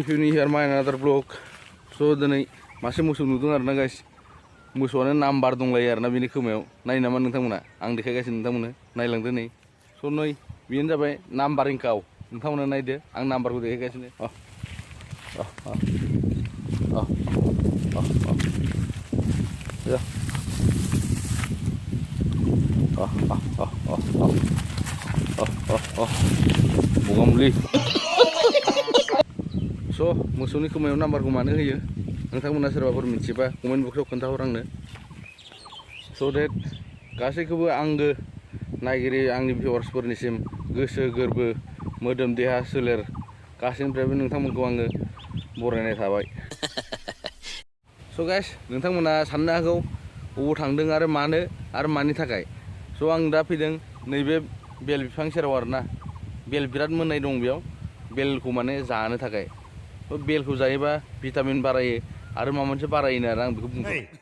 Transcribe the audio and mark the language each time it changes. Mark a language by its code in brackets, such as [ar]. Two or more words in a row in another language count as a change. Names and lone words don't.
[en] If you new here my another vlog. [brx] So दिनै मासे मोसौ नुदों आरोना guys. मोसौआनो नाम्बार दंलायो आरोना बिनि खोमायाव. नाय नामा नोंथांमोना? आं देखायगासिनो नोंथांमोननो. नायलांदो नै. So नै बेनो जाबाय नाम्बारिं काव. नोंथांमोना नायदो. आं नाम्बारखौ देखायगासिनो. Bugamli. So मोसौनि खोमायाव नाम्बारखौ मानो होयो नोंथांमोना सोरबाफोर मिथिबा कमेन्ट बक्सआव खोन्थाहर आंनो [en] so that [brx] गासैखौबो आंगो नायगिरि आंनि भिउवार्सफोरनिसिम गोसो गोरबो मोदोम देहा सोलेर गासैनिफ्रायबो नोंथांमोनखौ आङो बरायनाय थाबाय [en] so guys [brx] नोंथांमोना साननो हागौ बबाव थांदों आरो मानि थाखाय so आं दा फैदों नैबे बेल बिफां सेराव आरोना बेल बिराद मोननाय दं बेयाव बेलखौ माने जानो थाखाय बेलखौ जायोबा भिटामिन बारायो आरो माबा मोनसे बारायोनो आरो आं बेखौ बुंबाय